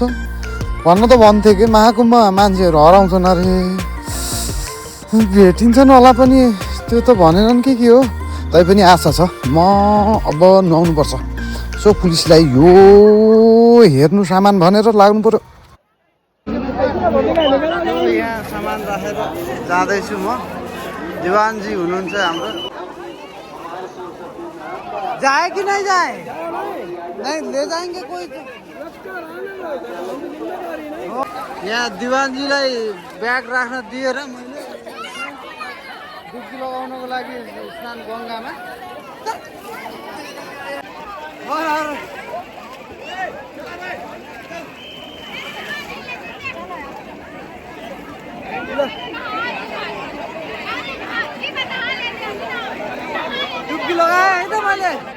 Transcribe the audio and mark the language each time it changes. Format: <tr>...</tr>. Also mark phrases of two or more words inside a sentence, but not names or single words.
<ne>भन्न त भन्थे कि महाकुम्भमा मान्छेहरू हराउँछन् अरे, भेटिन्छन् होला पनि त्यो त भनेनन् के हो। तैपनि आशा छ। म अब नुहाउनुपर्छ। सो पुलिसलाई यो हेर्नु सामान भनेर लाग्नु पर्यो। यहाँ सामान राखेर जाँदैछु म। दिवानजी हुनुहुन्छ हाम्रो।</ne> <hi>जाए कि नहीं जाए? नहीं ले जाएंगे कोई तो।</hi> <ne>यहाँ दिवानजीलाई ब्याग राख्न दिएर मैले डुब्की लगाउनको लागि स्नान गङ्गामा डुब्की लगाएँ है त मैले।</ne>